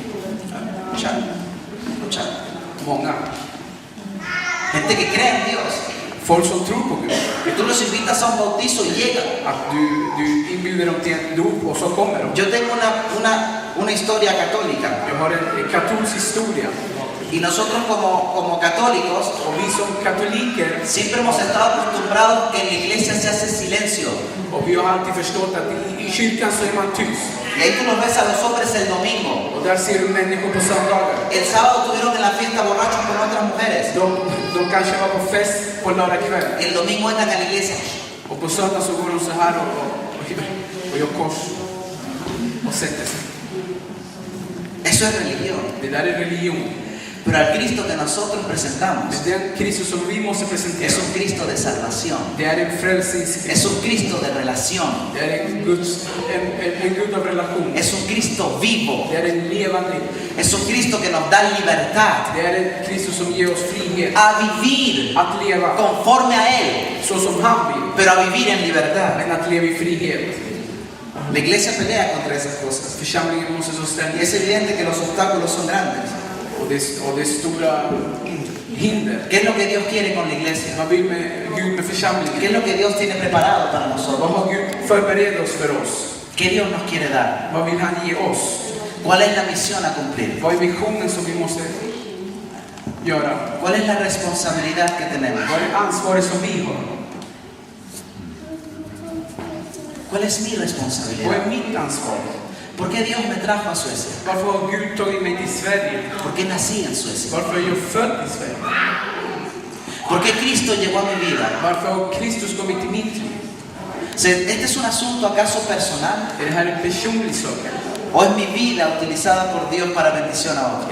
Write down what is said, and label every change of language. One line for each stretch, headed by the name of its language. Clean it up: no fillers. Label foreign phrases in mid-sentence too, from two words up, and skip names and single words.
Spanish: Mucha.
Swedish: Många.
Spanish: Gente que cree en Dios.
Swedish: Folk som tror på Gud.
Spanish: Y tú los invitas a un bautizo y llegan.
Swedish: Att du inbjuder dem till en dop och så kommer de.
Spanish: Yo tengo una historia católica.
Swedish: Jag har en katolsk historia.
Spanish: Y nosotros como católicos
Swedish: Och vi som katoliker,
Spanish: siempre hemos estado acostumbrados que en la iglesia se hace silencio.
Swedish: och vi har alltid förstått att i kyrkan så är man tyst.
Spanish: Y ahí tú los ves a los hombres el domingo.
Swedish: Och där ser du människor på söndagar.
Spanish: El sábado estuvieron en la fiesta borrachos con otras mujeres.
Swedish: De kanske var på fest på lördag kväll.
Spanish: El domingo entran a la iglesia.
Swedish: Och på söndag så går de så här och gör kors och sätter sig.
Spanish: Eso es religión.
Swedish: Det där är religion.
Spanish: Pero al Cristo que nosotros presentamos
Swedish: Det är den Kristus som vi måste presentera.
Spanish: es un Cristo de salvación.
Swedish: Det är en frälsningskrist.
Spanish: Es un Cristo de relación.
Swedish: Det är en Gud av relation.
Spanish: Es un Cristo vivo.
Swedish: Det är en levande.
Spanish: Es un Cristo que nos da libertad
Swedish: Det är en Kristus som ger oss frihet
Spanish: a vivir
Swedish: att leva
Spanish: conforme a Él,
Swedish: så som han vill,
Spanish: pero a vivir en libertad.
Swedish: men att leva i frihet.
Spanish: La iglesia pelea contra esas cosas.
Swedish: Församlingen måste så
Spanish: Y
Swedish: ständigt.
Spanish: es evidente que los obstáculos son grandes.
Swedish: Och det är stora hinder.
Spanish: ¿Qué es lo que Dios quiere con la iglesia?
Swedish: Vad vill med Gud med
Spanish: ¿Qué
Swedish: församlingen?
Spanish: es lo que Dios tiene preparado para
Swedish: Vad
Spanish: nosotros?
Swedish: har Gud förberett oss för oss?
Spanish: ¿Qué Dios nos quiere dar?
Swedish: Vad vill han ge oss?
Spanish: ¿Cuál es la misión a cumplir?
Swedish: Vad är visionen som vi måste göra?
Spanish: ¿Cuál es la responsabilidad que tenemos?
Swedish: Vad är ansvaret som vi har?
Spanish: ¿Cuál es mi
Swedish: Vad
Spanish: responsabilidad?
Swedish: är mitt ansvar?
Spanish: ¿Por qué Dios me trajo a Suecia?
Swedish: Varför har Gud tagit mig till Sverige?
Spanish: ¿Por qué nací en Suecia?
Swedish: Varför är jag född i Sverige?
Spanish: ¿Por qué Cristo llegó a mi vida?
Swedish: Varför har Kristus kommit till mitt liv?
Spanish: ¿Este es un asunto acaso personal?
Swedish: Är det här en personlig sak?
Spanish: ¿O es mi vida utilizada por Dios para bendición a otros?